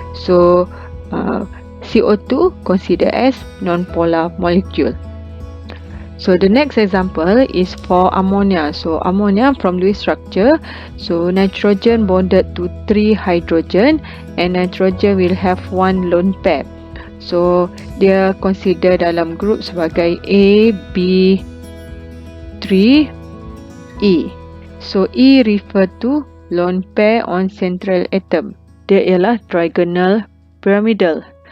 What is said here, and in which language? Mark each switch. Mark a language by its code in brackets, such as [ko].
[en] So CO2 considered as non-polar molecule. So the next example is for ammonia. So ammonia from Lewis structure. So nitrogen bonded to 3 hydrogen and nitrogen will have 1 lone pair. [ms] So dia consider dalam group sebagai A, B, 3, E. [en] So E refer to lone pair on central atom. [ms] Dia ialah trigonal pyramidal.